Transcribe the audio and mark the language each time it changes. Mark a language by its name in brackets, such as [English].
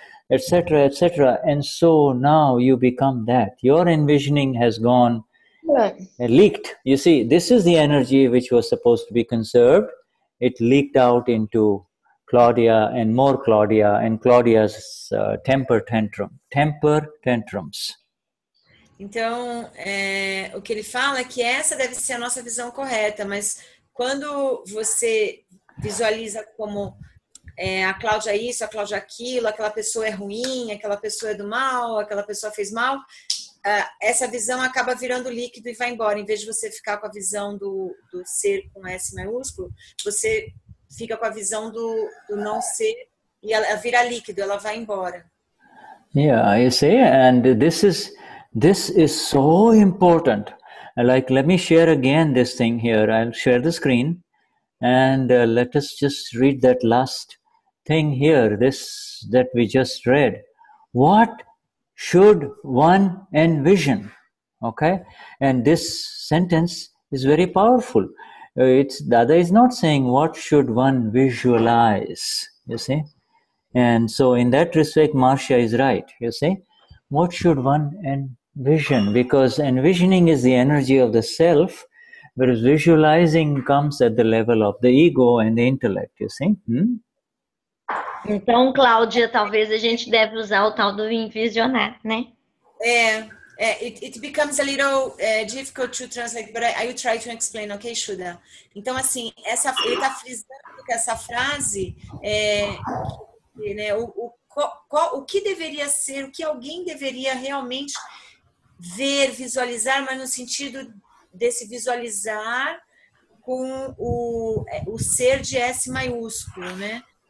[English] Etc., etc. And so now you become that. Your envisioning has gone, leaked. You see, this is the energy which was supposed to be conserved. It leaked out into Claudia and more Claudia and Claudia's temper tantrums. [Portuguese] Então, o que ele fala é que essa deve ser a nossa visão correta, mas quando você visualiza como... a Cláudia isso, a Cláudia aquilo, aquela pessoa é ruim, aquela pessoa é do mal, aquela pessoa fez mal, essa visão acaba virando líquido e vai embora. Em vez de você ficar com a visão do ser com S maiúsculo, você fica com a visão do não ser e ela vira líquido, ela vai embora. [English] Yeah, you see, and this is so important. Like, let me share again this thing here. I'll share the screen and let us just read that last thing here, this that we just read. What should one envision? Okay, and this sentence is very powerful. Dada is not saying what should one visualize, you see. And so in that respect, Marcia is right, you see. What should one envision? Because envisioning is the energy of the self, whereas visualizing comes at the level of the ego and the intellect, you see. [Portuguese] Então, Cláudia, talvez a gente deve usar o tal do envisionar, né? [English] It becomes a little difficult to translate, but I will try to explain, ok, Shuddha? [Portuguese] Então, assim, ele está frisando que essa frase né, o que deveria ser, o que alguém deveria realmente ver, visualizar, mas no sentido desse visualizar com o ser de S maiúsculo, né?